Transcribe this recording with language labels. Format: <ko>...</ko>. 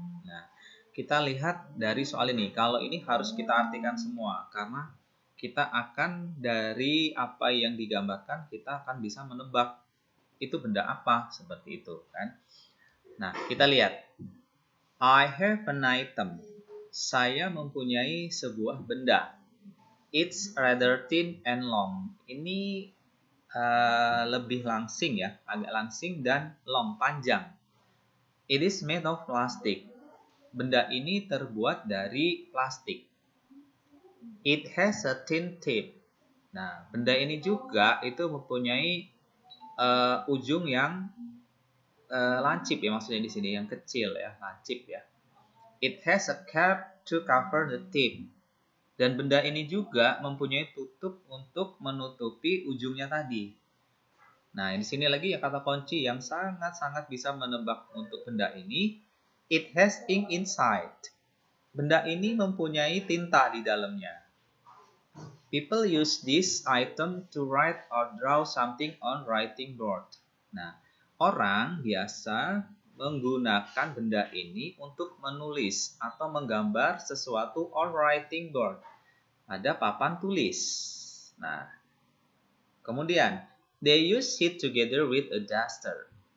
<id>Nah, kita lihat dari soal ini. Kalau ini harus kita artikan semua karena kita akan dari apa yang digambarkan kita akan bisa menebak itu benda apa, seperti itu kan.</id> <en>Nah, kita lihat. I have an item.</en> <id>Saya mempunyai sebuah benda.</id> <en>It's rather thin and long.</en> <id>Ini lebih langsing ya, agak langsing dan long, panjang.</id> <en>It is made of plastic. Benda ini terbuat dari plastik.</en> <id>It has a thin tip. Nah, benda ini juga itu mempunyai ujung yang lancip ya, maksudnya di sini yang kecil ya, lancip ya.</id> <en>It has a cap to cover the tip.</en> <id>Dan benda ini juga mempunyai tutup untuk menutupi ujungnya tadi. Nah, di sini lagi ya kata kunci yang sangat-sangat bisa menebak untuk benda ini. It has ink inside. Benda ini mempunyai tinta di dalamnya. People use this item to write or draw something on writing board. Nah, orang biasa menggunakan benda ini untuk menulis atau menggambar sesuatu on writing board. Ada papan tulis. Nah, kemudian they use it together with a duster.</id>